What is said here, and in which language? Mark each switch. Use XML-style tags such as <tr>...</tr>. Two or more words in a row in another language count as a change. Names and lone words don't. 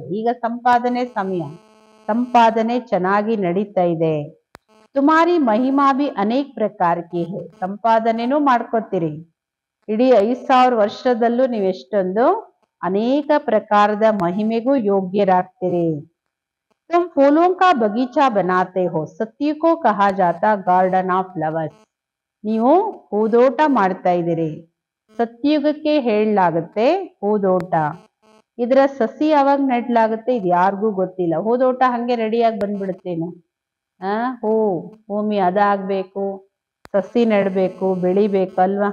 <kn>ಈಗ ಸಂಪಾದನೆ ಸಮಯ, ಸಂಪಾದನೆ ಚೆನ್ನಾಗಿ ನಡೀತಾ ಇದೆ.</kn> <hi>तुम्हारी महिमा भी अनेक प्रकार के है.</hi> <kn>ಸಂಪಾದನೆನೂ ಮಾಡ್ಕೋತೀರಿ. ಇಡೀ 5000 ವರ್ಷದಲ್ಲೂ ನೀವೆಷ್ಟೊಂದು ಅನೇಕ ಪ್ರಕಾರದ ಮಹಿಮೆಗೂ ಯೋಗ್ಯರಾಗ್ತೀರಿ.</kn> <hi>तुम फूलों का बगीचा बनाते हो, सत्य को कहा जाता</hi> <en>garden of flowers.</en> <kn>ನೀವು ಹೂದೋಟ ಮಾಡ್ತಾ ಇದ್ದೀರಿ, ಸತ್ಯುಗಕ್ಕೆ ಹೇಳಲಾಗುತ್ತೆ ಹೂದೋಟ. ಇದರ ಸಸಿ ಯಾವಾಗ ನೆಡ್ಲಾಗುತ್ತೆ ಇದು ಯಾರಿಗೂ ಗೊತ್ತಿಲ್ಲ. ಹೂದೋಟ ಹಂಗೆ ರೆಡಿಯಾಗಿ ಬಂದ್ಬಿಡುತ್ತೇನು? ಹೂ ಭೂಮಿ ಅದಾಗಬೇಕು, ಸಸಿ ನೆಡಬೇಕು, ಬೆಳಿಬೇಕು ಅಲ್ವಾ?</kn>